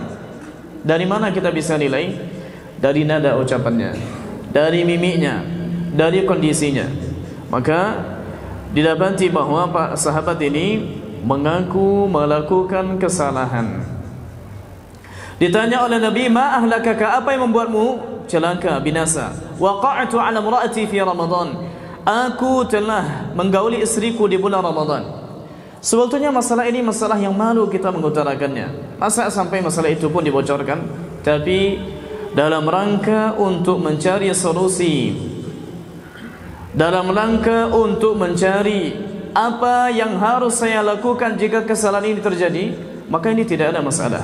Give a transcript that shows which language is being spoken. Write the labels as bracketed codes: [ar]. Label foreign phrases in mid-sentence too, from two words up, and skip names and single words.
[id] Dari mana kita bisa nilai? Dari nada ucapannya, dari mimiknya, dari kondisinya. Maka didapati bahwa Pak sahabat ini mengaku melakukan kesalahan. Ditanya oleh Nabi, [ar] ma ahlakaka, [id] apa yang membuatmu celaka, binasa? [ar] Waqa'tu ala imraati fi Ramadan, [id] aku telah menggauli istriku di bulan Ramadan. Sebetulnya masalah ini masalah yang malu kita mengutarakannya. Masa sampai masalah itu pun dibocorkan? Tapi dalam rangka untuk mencari solusi, dalam rangka untuk mencari apa yang harus saya lakukan jika kesalahan ini terjadi, maka ini tidak ada masalah.